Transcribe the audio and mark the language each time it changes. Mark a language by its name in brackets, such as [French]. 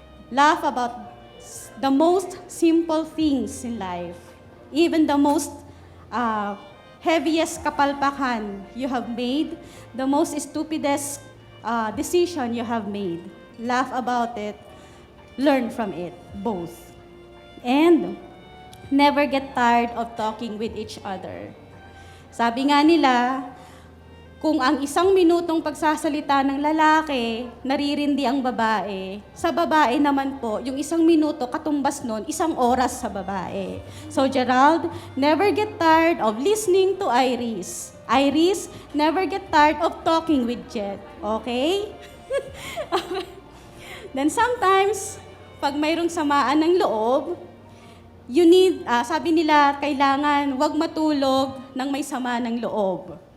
[English] Laugh about the most simple things in life, even the most heaviest kapalpakan you have made, the most stupidest decision you have made. Laugh about it learn from it, both. And never get tired of talking with each other. [Filipino] Sabi nga nila, kung ang 1 minutong pagsasalita ng lalaki, naririndi ang babae, sa babae naman po, yung 1 minuto katumbas nun, 1 oras sa babae. [English] So Gerald, never get tired of listening to Iris. Iris, never get tired of talking with Jet. Okay? Then sometimes, [Filipino] pag mayroong samaan ng loob, [English] you need, [Filipino] sabi nila, kailangan wag matulog ng may sama ng loob.